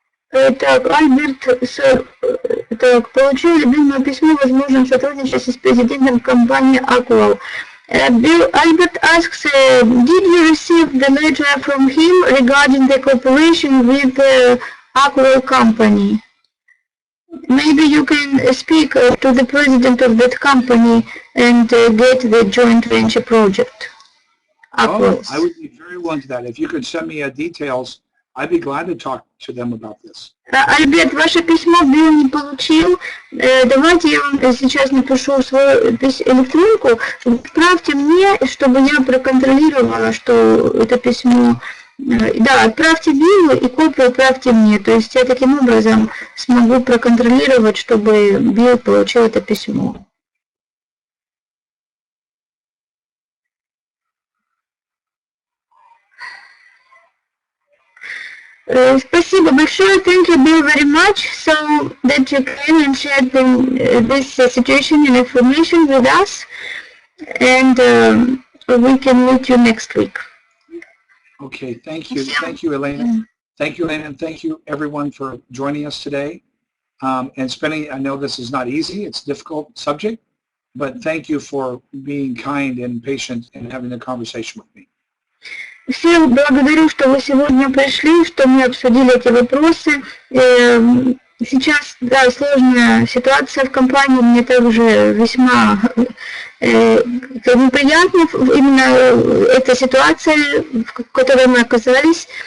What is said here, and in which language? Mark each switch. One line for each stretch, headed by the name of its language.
Russian: Так, Альберт, так, получил любимое письмо, возможно, в сотрудничестве с президентом компании Aqual.
English: Bill, Albert asks, did you receive the letter from him regarding the cooperation with the Aqual company? Maybe you can speak to the president of that company and get the joint venture project. Oh, I would be very willing to that. If you could send me details, I'd be glad to talk to them about this.
Russian: Альберт, ваше письмо Билл не получил. Давайте я вам сейчас напишу свою электронку. Отправьте мне, чтобы я проконтролировала, что это письмо... Да, отправьте Биллу и копию отправьте мне. То есть я таким образом смогу проконтролировать, чтобы Билл получил это письмо. Спасибо большое.
English: Thank you, Bill, very much. So that you came and shared this situation and information with us. And we can meet you next week. Okay, thank you. Thank you, Elena. Thank you, Elena, and thank you, everyone, for joining us today. And spending, I know this is not easy. It's a difficult subject. But thank you for being kind and patient and having a conversation with me.
Russian: Всем благодарю, что вы сегодня пришли, что мы обсудили эти вопросы. Сейчас, да, сложная ситуация в компании, мне также весьма неприятна именно эта ситуация, в которой мы оказались.